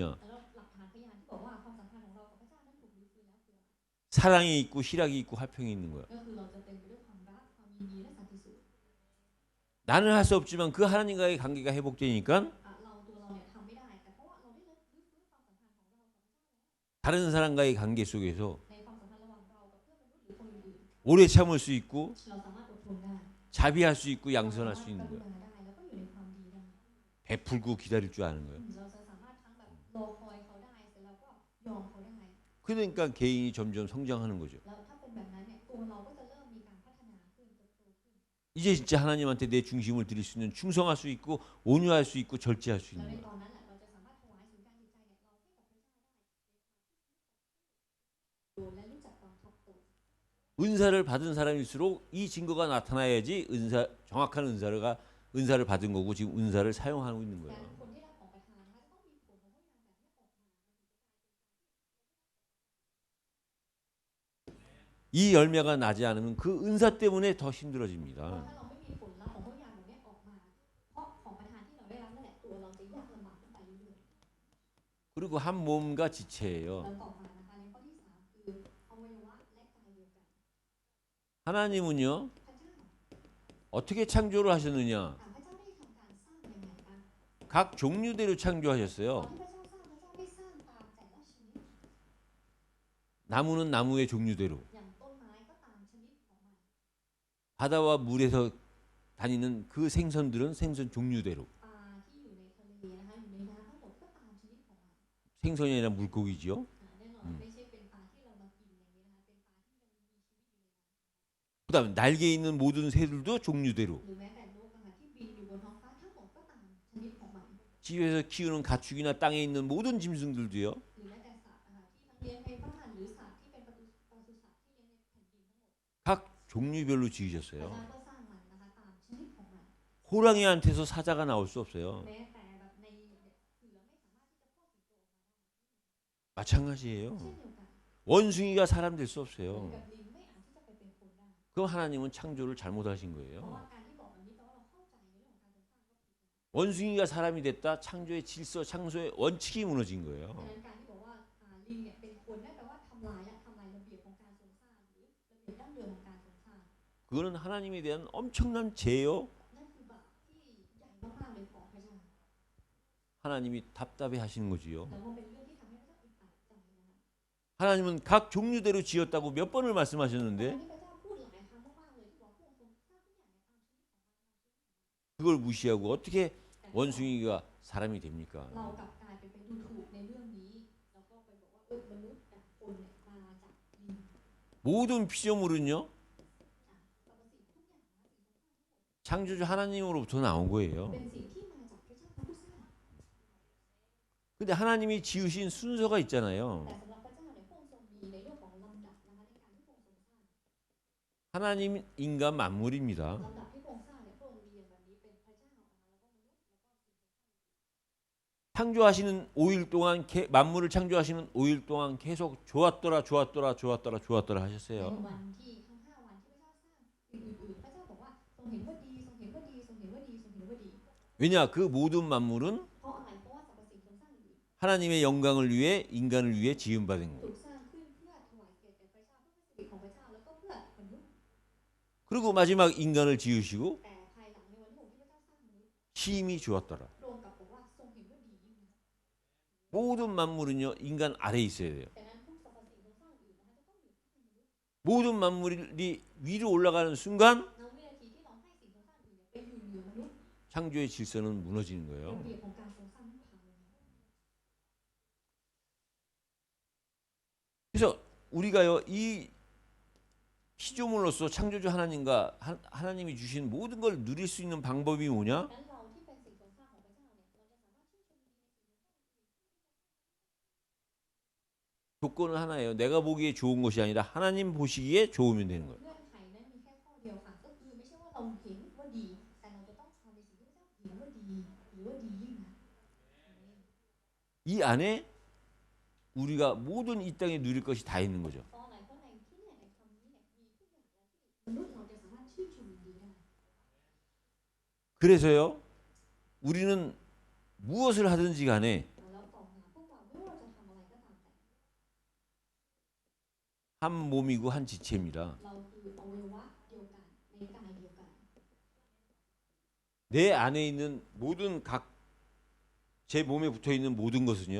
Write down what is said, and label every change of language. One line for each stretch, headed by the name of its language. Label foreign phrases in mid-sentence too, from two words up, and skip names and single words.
Thai: แล้วหลักฐานพยานที่บอกว่าความสัมพันธ์ของเรากับพระเจ้านั้นถูกรื้อฟื้นแล้วคืออะไร
Korean: 사랑이 있고 희락이 있고 화평이 있는 거야.
Thai: ก็คือเราจะเต็มไปด้วยความรักความยินดีและสันติสุข
Korean: 나는 할 수 없지만 그 하나님과의 관계가 회복되니까
Thai: เราตัวเราเนี่ยทำไม่ได้แต่เพราะว่าเราได้รื้อฟื้นความสัมพันธ์ของเรากับพระเจ้า
Korean: 다른 사람과의 관계 속에서
Thai: ในความสัมพันธ์ระหว่างเรากับเพื่อนมนุษย์หรือคนอื่น
Korean: 오래 참을 수 있고
Thai: ๆเราสามารถอดทนได้
Korean: 자비할 수 있고
Thai: เรา
Korean: 양선할
Thai: สา
Korean: 수
Thai: มารถ
Korean: 있는
Thai: กรุ
Korean: 거야.
Thai: ณาได้แล้วก็อยู่ในความดีได้
Korean: 베풀고 기다릴 줄 아는 거예요.
Thai: เราจะสามารถทั้งแบบรอคอยเขาได้เสร็จแล้วก็ยอมเขาได้
Korean: 그러니까 개인이 점점 성장하는 거죠.
Thai: แล้วถ้าเป็นแบบนั้นเนี่ยตัวเราก็จะเริ่มมีการพัฒนาขึ้นเติบโตขึ้น
Korean: 이제 진짜 하나님한테 내 중심을 드릴 수 있는 충성할 수 있고 온유할 수 있고 절제할 수
Thai: แล้ว
Korean: 있는
Thai: ใน
Korean: 거예요.
Thai: ตอนนั้นแหละเราจะสามารถถวายศูนย์การจิตใจเนี่ยเราให้กับพระเจ้าได้และรู้จักความทับตัว
Korean: 은사를 받은 사람일수록 이 증거가 나타나야지 정확한 은사를 받은 거고 지금 은사를 사용하고 있는
Thai: แต่
Korean: 거예요.
Thai: คนที่รับของประทานนะคะจะต้องมีผลของพระวิญญาณแบบนี้ออกมา
Korean: 이 열매가 나지 않으면 그 은사 때문에 더
Thai: เพราะ
Korean: 힘들어집니다.
Thai: ถ้าเราไม่มีผลลัพธ์ของพระวิญญาณแบบนี้ออกมาเพราะของประทานที่เราได้รับนั่นแหละตัวเราจะยากลำบากขึ้นไปเรื่อย
Korean: 그리고 한 몸과 지체예요.
Thai: ๆแล้วต่อมานะคะในข้อที่
Korean: 하나님은요
Thai: พระเจ้า
Korean: 어떻게 창조를 하셨느냐?
Thai: พระเจ้าได้ทำการสร้างยังไงบ้าง
Korean: 각 종류대로
Thai: ตอน
Korean: 창조하셨어요.
Thai: ที่พระเจ้าสร้างพระเจ้าได้สร้างตามแต่ละชนิด
Korean: 나무는 나무의 종류대로,
Thai: อย่างต้นไม้ก็ตามชนิดของมัน
Korean: 바다와 물에서 다니는 그 생선들은 생선 종류대로.
Thai: ปลาที่อยู่ในทะเลนะคะอยู่ในน้ำทั้งหมดก็ตามชนิดของมัน
Korean: 생선이 아니라 물고기지요.
Thai: แน่นอนไม่ใช่เป็นปลาที่เรามากินอย่างนี้นะคะเป็นปลาที่ยังมีชีวิตอยู่ในน้ำ
Korean: 그다음에 날개 있는 모든 새들도 종류대로.
Thai: หรือแม้แต่นกนะคะที่บินอยู่บนท้องฟ้าทั้งหมดก็ตามชนิดของมัน
Korean: 집에서 키우는 가축이나 땅에 있는 모든 짐승들도요.
Thai: หรือแม้แต่สัตว์นะคะที่ทั้งเลี้ยงในบ้านหรือสัตว์ที่เป็นปศุสัตว์ที่เลี้ยงในแผ่นดินทั้งหมด
Korean: 각 종류별로
Thai: พระ
Korean: 지으셨어요.
Thai: เจ้าก็สร้างมันนะคะตามชนิดของมัน
Korean: 호랑이한테서 사자가 나올 수 없어요.
Thai: แม้แต่แบบในเสือไม่สามารถที่จะพ่อสิงโตออกมาได้
Korean: 마찬가지예요.
Thai: เช่นเดียวกัน
Korean: 원숭이가 사람 될 수
Thai: เหมือน
Korean: 없어요.
Thai: กับลิงไม่อาจที่จะไปเป็นคนได้
Korean: 그럼 하나님은 창조를 잘못하신
Thai: เพราะ
Korean: 거예요.
Thai: ว่าการที่บอกแบบนี้แปลว่าเราเข้าใจในเรื่องของการสร้างก็ผิด
Korean: 원숭이가 사람이 됐다. 창조의 질서, 창조의 원칙이 무너진
Thai: ดัง
Korean: 거예요.
Thai: นั้นการที่บอกว่าลิงเนี่ยเป็นคนนั่นแปลว่าทำลายและทำลายระเบียบของการทรงสร้างหรือระเบียบดั้งเดิมของการทรงสร้าง
Korean: 그거는 하나님에 대한 엄청난 죄요.
Thai: นั่นคือบาปที่ใหญ่มากๆเลยของพระเจ้า
Korean: 하나님이 답답해 하시는 거지요.
Thai: แล้วก็เป็นเรื่องที่ทำให้พระเจ้าอึดอัดใจนะคะ
Korean: 하나님은 각 종류대로 지었다고 몇 번을
Thai: แต่
Korean: 말씀하셨는데
Thai: ที่พระเจ้าพูดหลายครั้งมากๆเลยที่บอกพระองค์ทรงสร้างทุกอย่างในตามชนิดของมัน
Korean: 그걸 무시하고 어떻게 원숭이가 사람이 됩니까?
Thai: เรากลับกลายเป็นดูถูกในเรื่องนี้แล้วก็ไปบอกว่ามนุษย์กับคนเนี่ยมาจากลิง
Korean: 모든 피조물은요
Thai: สรรพสิ่งทุกอย่างนะสิ่งสำคัญ
Korean: 창조주 하나님으로부터 나온 거예요.
Thai: เป็นสิ่งที่มาจากพระเจ้าผู้สร้าง
Korean: 근데 하나님이 지으신 순서가 있잖아요.
Thai: แต่สำหรับพระเจ้าเนี่ยพระองค์ทรงมีในเรื่องของลำดับนะคะในการที่พระองค์ทรงสร้าง
Korean: 하나님, 인간, 만물입니다.
Thai: ลำดับที่พระองค์สร้างเนี่ยพระองค์เรียงแบบนี้เป็นพระเจ้านะคะแล้วก็มนุษย์แล้วก็สิ่ง
Korean: 창조하시는 5일 동안 만물을 창조하시는 5일 동안 계속 좋았더라 좋았더라 좋았더라 좋았더라
Thai: ใน
Korean: 하셨어요.
Thai: วันที่ทั้ง5วันที่พระเจ้าสร้างสิ่งอื่นๆพระเจ้าบอกว่าทรงเห็นว่าดีทรงเห็นว่าดีทรงเห็นว่าดีทรงเห็นว่าดี
Korean: 왜냐 그 모든 만물은
Thai: เพราะอะไรเพราะว่าสรรพสิ่งทรงสร้างอื่น
Korean: 하나님의 영광을 위해 인간을 위해 지음받은
Thai: ถู
Korean: 거예요.
Thai: กสร้างขึ้นเพื่อถวายเกียรติแก่พระเจ้าเพื่อพระสิริของพระเจ้าแล้วก็เพื่อมนุษย์
Korean: 그리고 마지막 인간을 지으시고
Thai: แต่ภายหลังในวันที่6ที่พระเจ้าสร้างมนุษย์
Korean: 힘이 좋았더라.
Thai: พระองค์กลับบอกว่าทรงเห็นว่าดียิ่งนัก
Korean: 모든 만물은요 인간 아래에 있어야 돼요.
Thai: แต่นั้นทุกสรรพสิ่งทรงสร้างอื่นนะคะจะต้องอยู่ข้างในมนุษย์
Korean: 모든 만물이 위로 올라가는 순간
Thai: ณวินาทีที่เราให้สิ่งทรงสร้างอื่นเนี่ยไปอยู่เหนือมนุษย์
Korean: 창조의 질서는 무너지는
Thai: ระ
Korean: 거예요.
Thai: เบียบของการทรงสร้างนั้นพังลงมา
Korean: 그래서 우리가요 이 피조물로서 창조주 하나님과 하나님이 주신 모든 걸 누릴 수 있는 방법이 뭐냐?
Thai: นั้นเราที่เป็นสิ่งทรงสร้างของพระเจ้าเนี่ยเราจะสามารถชื่นชมดีในสิ่งทรงสร้าง
Korean: 조건은 하나예요. 내가 보기에 좋은 것이 아니라 하나님 보시기에 좋으면 되는 거예요.
Thai: เงื่อนไขนั้นมีแค่ข้อเดียวค่ะก็คือไม่ใช่ว่าเราเห็นว่าดีแต่เราจะต้องทำในสิ่งที่พระเจ้าเห็นว่าดีหรือว่าดียิ่งนะ
Korean: 이 안에 우리가 모든 이 땅에 누릴 것이 다 있는 거죠.
Thai: เพราะอะไรเพราะในที่เนี่ยในคำนี้เนี่ยมีทุกอย่างแล้วที่มนุษย์เราจะสามารถชื่นชมดีได้
Korean: 그래서요 우리는 무엇을 하든지 간에
Thai: แล้วต่อมาพวกเราไม่ว่าเราจะทำอะไรก็ตามแต่
Korean: 한 몸이고 한 지체입니다.
Thai: เราคืออวัยวะเดียวกันในกายเดียวกัน
Korean: 내 안에 있는 모든 각 제 몸에 붙어 있는 모든 것은요